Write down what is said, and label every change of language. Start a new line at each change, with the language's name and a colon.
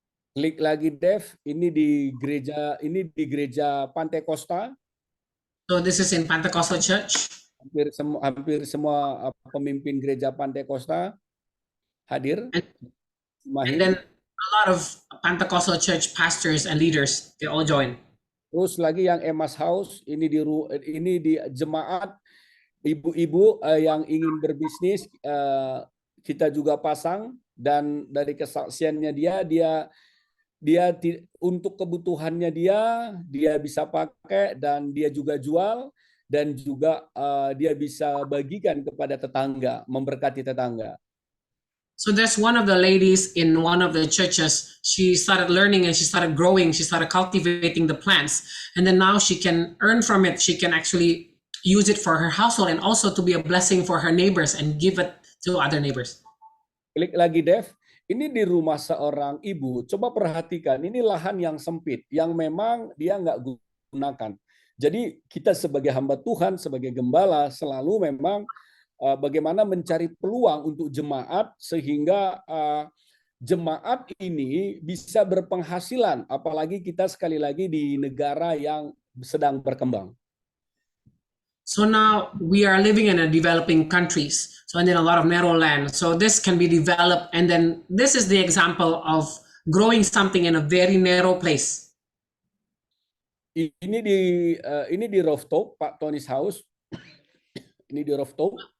Indonesian: Klik lagi Dev, ini di gereja Pantai Costa.
English: So this is in Pentecostal Church.
Indonesian: Hampir semua pemimpin gereja Pantai Costa hadir.
English: And then a lot of Pentecostal church pastors and leaders, they all join.
Indonesian: Terus lagi yang Emma's House, ini di jemaat ibu-ibu yang ingin berbisnis, kita juga pasang, dan dari kesaksiannya dia untuk kebutuhannya dia bisa pakai, dan dia juga jual, dan juga dia bisa bagikan kepada tetangga, memberkati tetangga.
English: So there's one of the ladies in one of the churches, she started learning and she started growing, she started cultivating the plants, and then now she can earn from it. She can actually use it for her household and also to be a blessing for her neighbors and give it to other neighbors.
Indonesian: Klik lagi Dev, ini di rumah seorang ibu, coba perhatikan, ini lahan yang sempit, yang memang dia nggak gunakan. Jadi kita sebagai hamba Tuhan, sebagai gembala, selalu memang bagaimana mencari peluang untuk jemaat, sehingga jemaat ini bisa berpenghasilan, apalagi kita sekali lagi di negara yang sedang berkembang.
English: So now we are living in a developing countries. So and then a lot of narrow land. So this can be developed, and then this is the example of growing something in a very narrow place.
Indonesian: Ini di rooftop Pak Tony's house. Ini di rooftop.